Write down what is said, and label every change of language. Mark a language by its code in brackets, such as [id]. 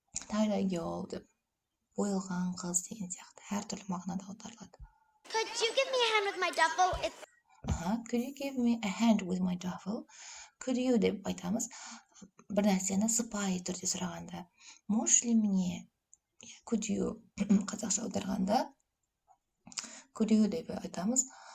[kk] tie-dye girl деп боялған қыз деген сияқты әртүрлі мағынада аударылады. [en] Could you give me a hand with my duffel? Could you give me a hand with my duffel? Could you [kk] деп айтамыз. Бір нәрсені сыпайы түрде сұрағанда. [ru] Можешь ли мне? [kk] Could you қазақша аударғанда could you деп айтамыз.